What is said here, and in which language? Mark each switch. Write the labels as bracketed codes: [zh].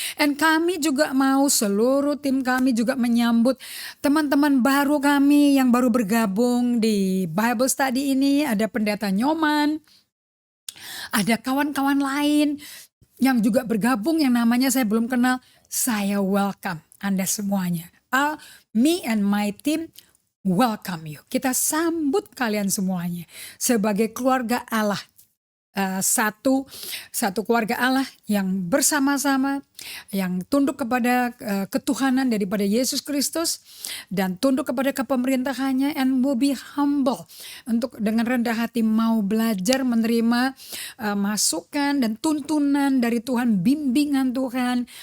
[id] And kami juga mau seluruh tim kami juga menyambut teman-teman baru kami yang baru bergabung di Bible Study ini. Ada Pendeta Nyoman, ada kawan-kawan lain yang juga bergabung yang namanya saya belum kenal. Saya welcome Anda semuanya. [en] Me and my team welcome you. [id] Kita sambut kalian semuanya sebagai keluarga Allah. Satu keluarga Allah yang bersama-sama, yang tunduk kepada ketuhanan daripada Yesus Kristus dan tunduk kepada kepemerintahannya, [en] and will be humble, [id] untuk dengan rendah hati mau belajar menerima masukan dan tuntunan dari Tuhan, bimbingan Tuhan.